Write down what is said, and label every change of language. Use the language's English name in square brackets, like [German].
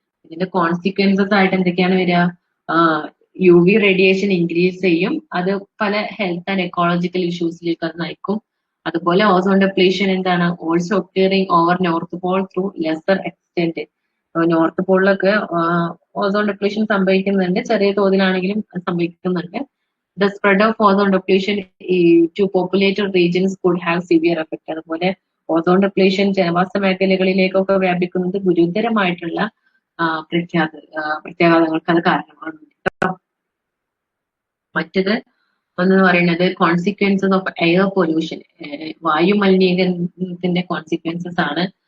[Malayalam] ഇതിന്റെ കോൺസിക്വൻസസ് ആയിട്ട് എന്തൊക്കെയാണ് വരിക? യു വി റേഡിയേഷൻ ഇൻക്രീസ് ചെയ്യും, അത് പല ഹെൽത്ത് ആൻഡ് എക്കോളജിക്കൽ ഇഷ്യൂസിലേക്ക് അത് നയിക്കും. അതുപോലെ ഓസോൺ ഡെപ്ലീഷൻ എന്താണ്? [English] Also occurring over north pole through lesser extent. [Malayalam] North പോളിലൊക്കെ ozone depletion സംഭവിക്കുന്നുണ്ട്, ചെറിയ തോതിലാണെങ്കിലും സംഭവിക്കുന്നുണ്ട്. [English] The spread of ozone depletion to populated regions could have severe effect. [Malayalam] അതുപോലെ ഓസോൺ ഡെപ്ലീഷൻ ജനവാസ മേഖലകളിലേക്കൊക്കെ വ്യാപിക്കുന്നത് ഗുരുതരമായിട്ടുള്ള പ്രത്യാഘാതങ്ങൾക്ക് അത് കാരണമാണ്. മറ്റത് ഒന്ന് പറയുന്നത് [English] consequences of air pollution, [Malayalam] വായു മലിനീകരണത്തിന്റെ കോൺസിക്വൻസസ് ആണ്.